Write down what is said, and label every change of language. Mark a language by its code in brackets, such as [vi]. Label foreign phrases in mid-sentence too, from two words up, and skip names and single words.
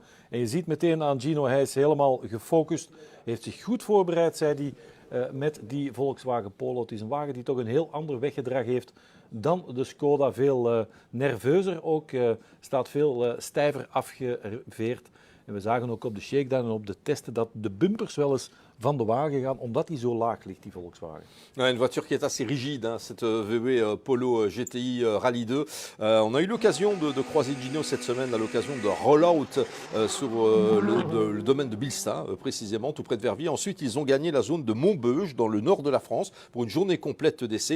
[nl] En je ziet meteen aan Gino, hij is helemaal gefocust. Hij heeft zich goed voorbereid, zei hij, met die Volkswagen Polo. Het is een wagen die toch een heel ander weggedrag heeft dan de Skoda. Veel nerveuzer ook, staat veel stijver afgeveerd. En we zagen ook op de shakedown en op de testen dat de bumpers wel eens van de wagen gaan, omdat die zo laag ligt, die Volkswagen. [fr] Ouais, une voiture qui est assez rigide, cette VW Polo GTI Rallye 2. On a eu l'occasion de croiser Gino cette semaine à l'occasion de roll-out sur le domaine de Bilsta, précisément, tout près de Verviers. Ensuite, ils ont gagné la zone de Montbeuge, dans le nord de la France, pour une journée complète d'essai.